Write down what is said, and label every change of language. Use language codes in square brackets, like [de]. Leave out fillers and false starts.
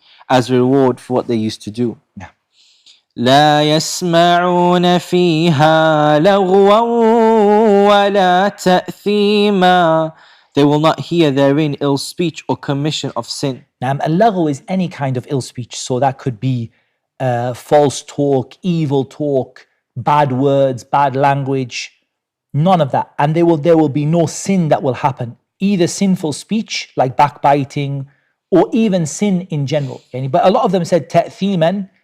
[en] As reward for what they used to do. Yeah. [ar] لا يسمعون فيها لغوا ولا تأثيما. [en] They will not hear therein ill speech or commission of sin. Now, al-laghu is any kind of ill speech. So that could be false talk, evil talk, bad words, bad language, none of that. And there will be no sin that will happen. Either sinful speech like backbiting or even sin in general. But a lot of them said ta'thiman